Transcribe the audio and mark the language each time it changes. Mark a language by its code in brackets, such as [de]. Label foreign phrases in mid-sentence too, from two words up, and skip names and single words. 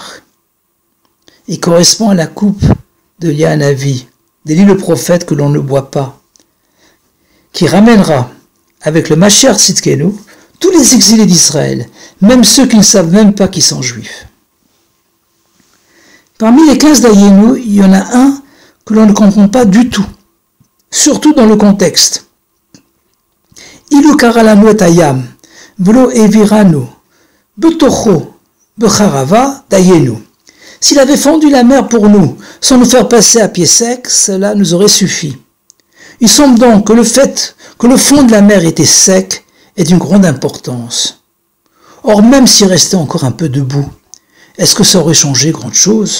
[fr] Il correspond à la coupe de Yahanavi, d'Élie le prophète que l'on ne boit pas, qui ramènera avec le [he] משיח צדקנו [fr] tous les exilés d'Israël, même ceux qui ne savent même pas qu'ils sont juifs. Parmi les 15 d'Ayenu, il y en a un que l'on ne comprend pas du tout, surtout dans le contexte. [he] אילו קרע לנו את הים, ולא העבירנו, בתוכו, בחרבה דיינו. [fr] S'il avait fendu la mer pour nous, sans nous faire passer à pied sec, cela nous aurait suffi. Il semble donc que le fait que le fond de la mer était sec est d'une grande importance. Or, même s'il restait encore un peu debout, est-ce que ça aurait changé grande chose?